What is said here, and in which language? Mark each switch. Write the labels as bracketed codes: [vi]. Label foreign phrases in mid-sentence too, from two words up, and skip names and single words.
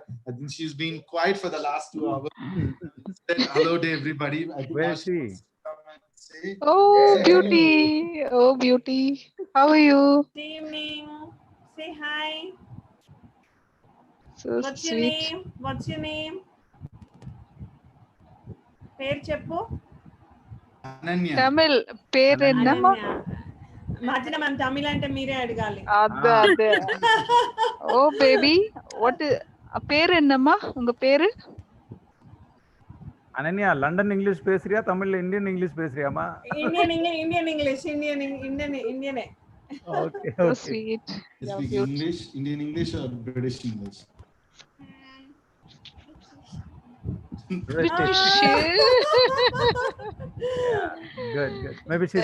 [en] I think she's been quiet for the last 2 hours. Said hello to everybody. I think Where is she? Oh, say hello. beauty. Oh, beauty. How are you? Good evening. Say hi. So What's your sweet. name? What's your name? [te] పేరు చెప్పు. Ananya. [ta] Tamil பேரு என்னம்மா? [te] అనన్య. మార్చిన మ్యామ్ తమిళ అంటే మీరే అడగాలి. [ta] అదే. ఓ [en] baby, what [ta] பேரு என்னம்மா? உங்க பேரு? Ananya, [en] London English [ta] பேசுறியா தமிழ்ல [en] Indian English [ta] பேசுறியாமா? [en] Indian English. Okay, So okay. sweet. You Yeah, speak beautiful. English, Indian English or British English? British. Yeah, good. Maybe she's